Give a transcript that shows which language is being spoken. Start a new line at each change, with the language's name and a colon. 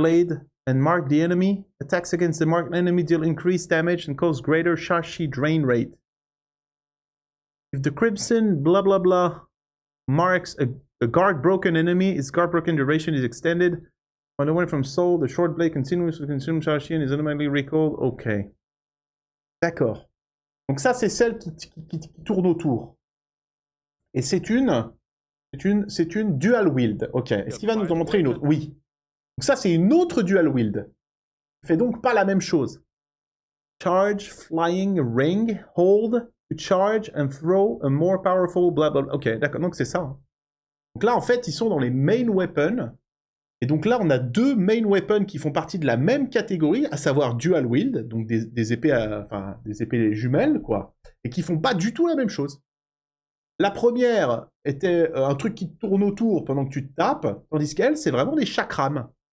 English: blade, and mark the enemy. Attacks against the marked enemy deal increased damage and cause greater Shashi drain rate. If the Crimson blah blah blah marks a guard broken enemy, its guard broken duration is extended. When away from soul, the short blade continues to consume Shashi and is automatically recalled.
French: Ok. D'accord. Donc ça, c'est celle qui tourne autour. Et c'est une dual wield. Ok. Est-ce qu'il va nous en montrer une autre? Oui. Donc ça, c'est une autre dual wield. Fait donc pas la même chose.
English: Charge, flying, ring, hold, to charge and throw a more powerful blah blah.
French: Ok, d'accord. Donc c'est ça. Hein. Donc là, en fait, ils sont dans les main weapons. Et donc là, on a deux main weapons qui font partie de la même catégorie, à savoir dual wield, donc des épées, des épées jumelles, quoi, et qui font pas du tout la même chose. La première était un truc qui tourne autour pendant que tu te tapes, tandis qu'elle, c'est vraiment des chakrams.